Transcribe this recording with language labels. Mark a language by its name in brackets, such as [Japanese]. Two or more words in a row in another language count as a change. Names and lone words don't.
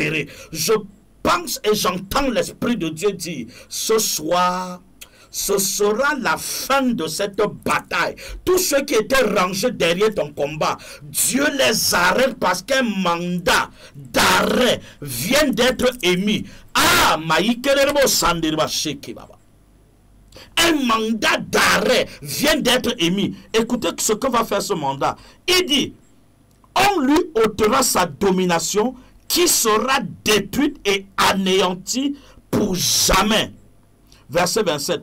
[French] Je pense et j'entends l'Esprit de Dieu dire, ce soir, ce sera la fin de cette bataille. Tous ceux qui étaient rangés derrière ton combat, Dieu les arrête parce qu'un mandat d'arrêt vient d'être émis. Ah, maïkerebo sandirba sheki baba. Un mandat d'arrêt vient d'être émis. Écoutez ce que va faire ce mandat. Il dit, on lui ôtera sa domination qui sera détruite et anéantie pour jamais. Verset 27.